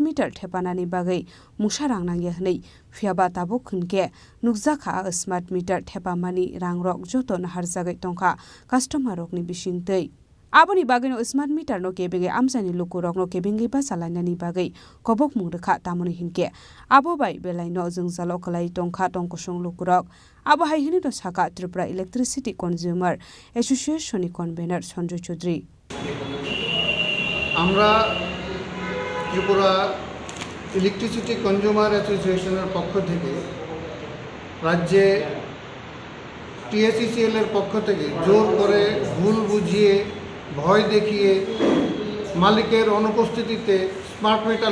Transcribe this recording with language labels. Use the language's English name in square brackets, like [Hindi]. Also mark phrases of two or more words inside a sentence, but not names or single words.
[Kok Borok] meter thepanani bagai musharang nangye hnei phiaba tabo khunke nukjakha [English] smart meter [Kok Borok] thepamani rangrok joto nahar jagai tongkha customer rokni bisingtei aboni bagino [English] smart meter [Kok Borok] no kebege amsani lukurok no kebenge ba salainani bagai kobok mungrekha tamoni hinke abo bai belai no jungzalo kalai tongkha tongkosong lukurok abo haihini no saka Tripura electricity consumer association ni convener Sanjay Chaudhary [Bangla] আমরা ত্রিপুরা ইলেকট্রিসিটি কনজিউমার অ্যাসোসিয়েশনের পক্ষ থেকে রাজ্যে TSCL এর পক্ষ থেকে জোর করে ভুল বুঝিয়ে ভয় দেখিয়ে মালিকের অনুপস্থিতিতে [English] smart meter